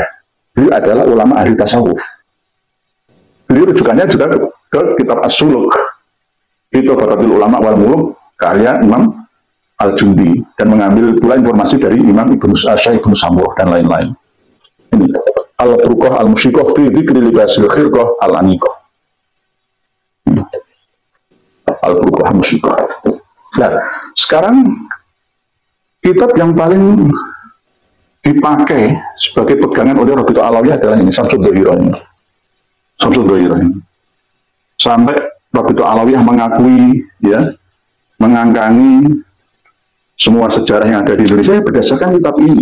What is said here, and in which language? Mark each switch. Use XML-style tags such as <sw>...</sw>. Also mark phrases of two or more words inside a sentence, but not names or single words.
<id>Beliau adalah ulama ahli tasawuf. Beliau rujukannya juga ke kitab As-Suluk. Itu Batatul Ulama wal Muluk karya Imam Al-Jundi, dan mengambil pula informasi dari Imam Syekh Ibnu Samurah dan lain-lain. Ini Al-Furqah Al-Musyikoh fi dzikri libasil khirqah Al-Aniqah. Al-Furqah Al-Musyikoh. Nah, sekarang kitab yang paling dipakai sebagai pegangan oleh Rabi'atul Alawiyah adalah ini, Syamsul Dhahirah. Syamsul Dhahirah. Sampai Rabi'atul Alawiyah mengakui, ya, mengangkangi semua sejarah yang ada di Indonesia berdasarkan kitab ini.</id>